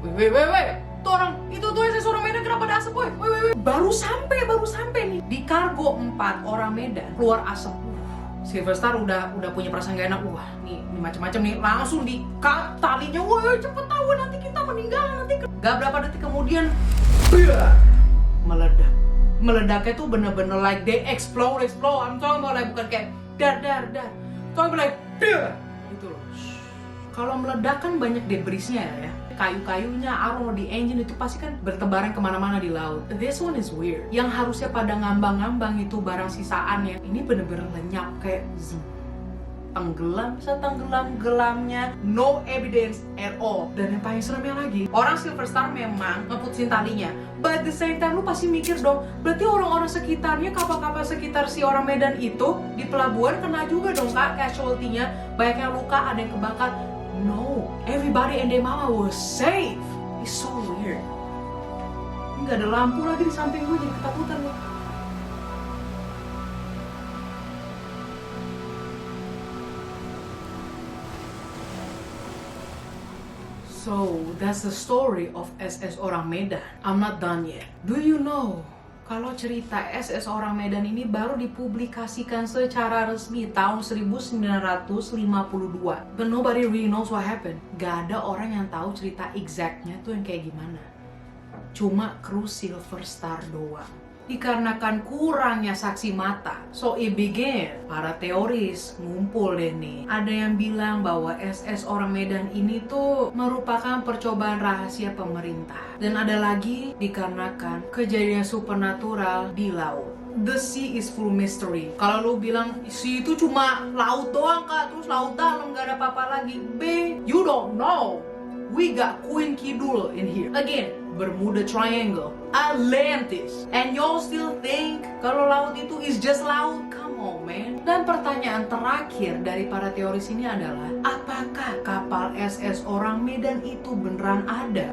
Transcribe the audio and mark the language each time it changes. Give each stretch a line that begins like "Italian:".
Indonesian: Weh, tuh orang itu tuh SS orang Medan kenapa ada asap, weh. Baru sampai nih di kargo 4 orang Medan keluar asap. Silver Star udah punya perasaan gak enak. Wah, nih macam-macam nih, langsung di-cut talinya. Wah, cepet tahu nanti kita meninggal nanti. Gak berapa detik kemudian meledak. Meledaknya tuh bener-bener
English: like they explode. I'm talking about like
Indonesian: bukan kayak dar.
English: Talking about like
Indonesian: gitu loh. Kalau meledak kan banyak debrisnya ya. Kayu-kayunya, aroma di engine itu pasti kan bertebaran kemana-mana di laut.
English: This one is weird.
Indonesian: Yang harusnya pada ngambang-ngambang itu barang sisaannya, ini bener-bener lenyap kayak tenggelam, setenggelam-gelamnya,
English: no evidence at all.
Indonesian: Dan yang paling seremnya lagi, orang Silver Star memang ngeputusin talinya,
English: but at the same time
Indonesian: lu pasti mikir dong, berarti orang-orang sekitarnya, kapal-kapal sekitar si orang Medan itu di pelabuhan kena juga dong kak casualty-nya, banyak yang luka, ada yang kebakar.
English: No, everybody and their mama was safe. It's so weird.
Indonesian: Nggak ada lampu lagi di samping gue, jadi ketakutan nih.
English: So, that's the story of SS Orang Medan. I'm not done yet. Do you know
Indonesian: kalau cerita SS Orang Medan ini baru dipublikasikan secara resmi tahun 1952.
English: But nobody really knows what happened.
Indonesian: Gak ada orang yang tahu cerita exactnya tuh yang kayak gimana. Cuma kru Silver Star doang. Dikarenakan kurangnya saksi mata,
English: so it began.
Indonesian: Para teoris ngumpul deh nih. Ada yang bilang bahwa SS Orang Medan ini tuh merupakan percobaan rahasia pemerintah. Dan ada lagi dikarenakan kejadian supernatural di laut.
English: The sea is full mystery.
Indonesian: Kalau lu bilang sea itu cuma laut doang kak, terus laut dalam gak ada apa-apa lagi.
English: B, you don't know. We got Queen Kidul in here. Again, Bermuda Triangle, Atlantis. And y'all still think
Indonesian: kalau laut itu
English: is just laut? Come on, man.
Indonesian: Dan pertanyaan terakhir dari para teoris ini adalah, apakah kapal SS Orang Medan itu beneran ada?